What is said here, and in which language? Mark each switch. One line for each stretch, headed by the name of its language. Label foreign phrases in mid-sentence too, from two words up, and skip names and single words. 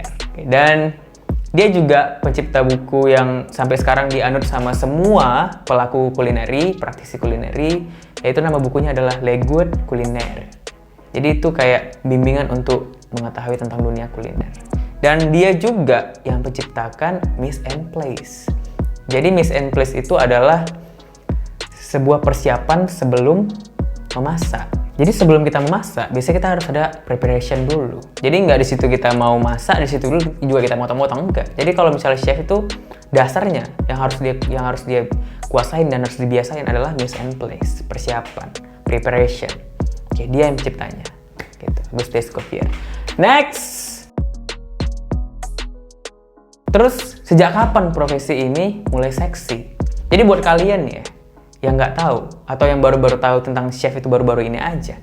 Indonesian: Dan dia juga pencipta buku yang sampai sekarang dianut sama semua pelaku kulineri, praktisi kulineri, yaitu nama bukunya adalah Le Guide Culinaire. Jadi itu kayak bimbingan untuk mengetahui tentang dunia kuliner. Dan dia juga yang menciptakan
French: mise en place.
Indonesian: Jadi
French: mise en place
Indonesian: itu adalah sebuah persiapan sebelum memasak. Jadi sebelum kita memasak, biasanya kita harus ada preparation dulu. Jadi nggak di situ kita mau masak, di situ dulu juga kita motong-motong, enggak. Jadi kalau misalnya chef itu dasarnya yang harus dia kuasain dan harus dibiasain adalah
French: mise en place,
Indonesian: persiapan, preparation. Oke, dia yang menciptanya. Gitu. Auguste Escoffier. Next. Terus, sejak kapan profesi ini mulai seksi? Jadi buat kalian ya, yang nggak tahu, atau yang baru-baru tahu tentang chef itu baru-baru ini aja.